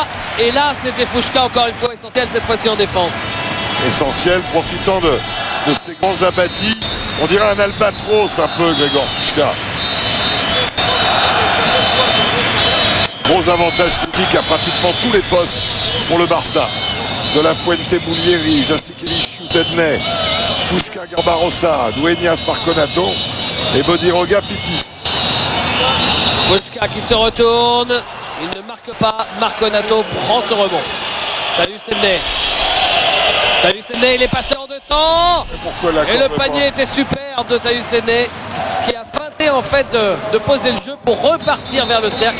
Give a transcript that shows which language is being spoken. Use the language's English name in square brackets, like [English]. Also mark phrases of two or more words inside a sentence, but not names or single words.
[French] Et là, c'était Fushka encore une fois essentiel, cette fois-ci en défense. Essentiel, profitant de ces grands abattis. On dirait un albatros un peu, Gregor Fushka. Gros avantage physique à pratiquement tous les postes pour le Barça. De la Fuente Boulieri, Jassikevich Sedney, Fushka Garbarossa, Dueñas Marconato et Bodiroga Pitis. Fushka Fouchka qui se retourne. Il ne marque pas. Marconato prend ce rebond. Salut Sedney. Salut Sedney, il est passé en 2 temps. Et le panier était super de Salut Sedney qui a feinté en fait de poser le jeu pour repartir vers le cercle.